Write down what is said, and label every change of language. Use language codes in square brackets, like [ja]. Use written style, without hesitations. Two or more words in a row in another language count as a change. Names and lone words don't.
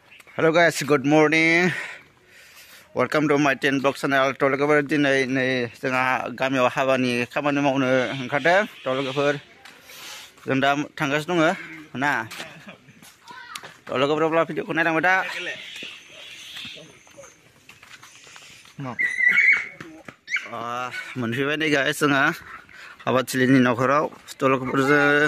[en] Hello guys, good morning. Welcome to my 10 blog channel. [brx] Tolagafor dinai nei जोंहा गामियाव हाबानि खामानि मावनो ओंखारदों तलगाफोर जों दा थांगासिनो दङ ना तलगाफोराव भिडिअखौ नायलांबाय दा मोनफैबाय नै गाइस जोंहा हाबाथिलिनि न'खराव तलगाफोरजों